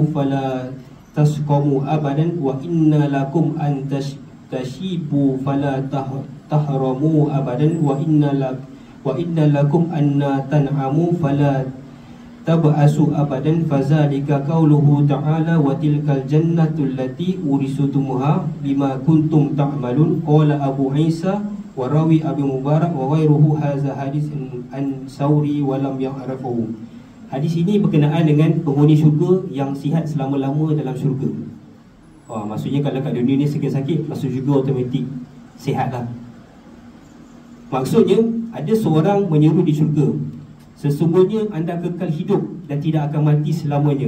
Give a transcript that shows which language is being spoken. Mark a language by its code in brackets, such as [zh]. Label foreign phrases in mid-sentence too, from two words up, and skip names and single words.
[ar] فلا تسقموا أبدا وإن لكم أن تشبوا فلا تهرموا أبدا وإن لكم أن تنعموا فلا تبأسوا أبدا فذلك قوله تعالى وتلك الجنة التي أورثتموها بما كنتم تعملون قال أبو عيسى وروى ابن المبارك وغيره هذا الحديث عن الثوري ولم يرفعوه. [ms] Hadis ini berkenaan dengan penghuni syurga yang sihat selama-lama dalam syurga. Maksudnya kalau kat dunia ni sakit-sakit, masuk syurga automatik sihatlah. Maksudnya ada seorang menyeru di syurga, sesungguhnya anda kekal hidup dan tidak akan mati selamanya.